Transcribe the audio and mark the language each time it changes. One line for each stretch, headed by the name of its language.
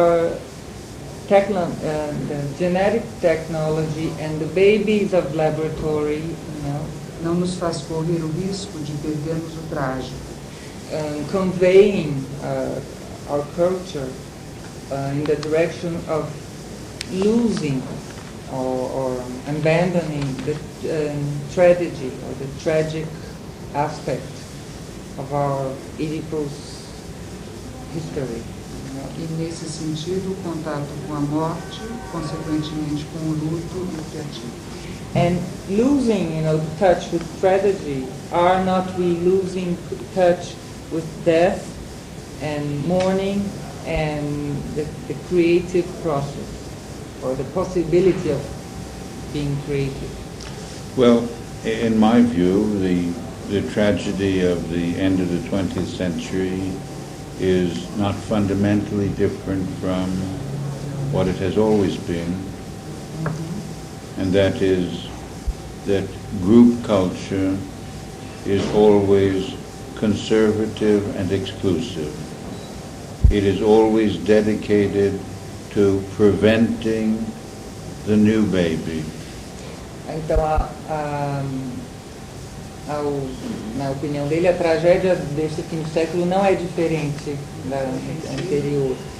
English: the genetic technology and the babies of laboratory,
Portuguese: não nos faz correr o risco de perdermos o trágico.
English: Conveying our culture in the direction of losing or abandoning the tragedy or the tragic aspect of our Oedipus history.
Portuguese: E nesse sentido, o contato com a morte, consequentemente com o luto e o criativo.
English: And losing, touch with tragedy, are not we losing touch with death and mourning and the creative process or the possibility of being creative? Well, in my view, the tragedy of the end of the 20th century is not fundamentally different from what it has always been, and that is that group culture is always conservative and exclusive. It is always dedicated to preventing the new baby.
Portuguese: Então, na opinião dele, a tragédia desse fim de século não é diferente da anterior.